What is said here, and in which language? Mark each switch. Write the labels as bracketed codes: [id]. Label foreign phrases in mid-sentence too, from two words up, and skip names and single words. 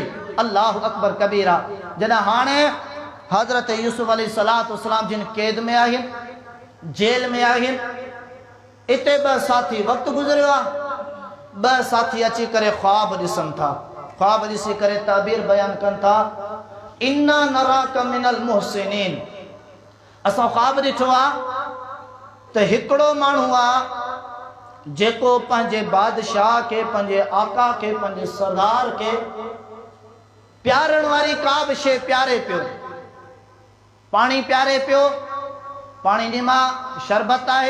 [ar] الله أكبر كبيرا. [sd] जॾहिं हाणे हज़रत यूसुफ अलैहिस्सलाम जिन कैद में आहिनि, जेल में आहिनि, इते ॿ साथी वक़्तु गुज़रियो आहे। ॿ साथी अची करे ख्वाब ॾिसनि था, ख्वाब ॾिसी करे ताबीर बयान कनि था। [ar] إنا نراك من المحسنين. [sd] असां ख्वाब ॾिठो आहे त हिकिड़ो माण्हू आहे जेको पंहिंजे बादशाह के, पंहिंजे आका के, पंहिंजे सरदार के प्यारण वारी का बि शइ प्यारे पियो। पाणी प्यारे पियो, पाणी जी मां शरबत आहे।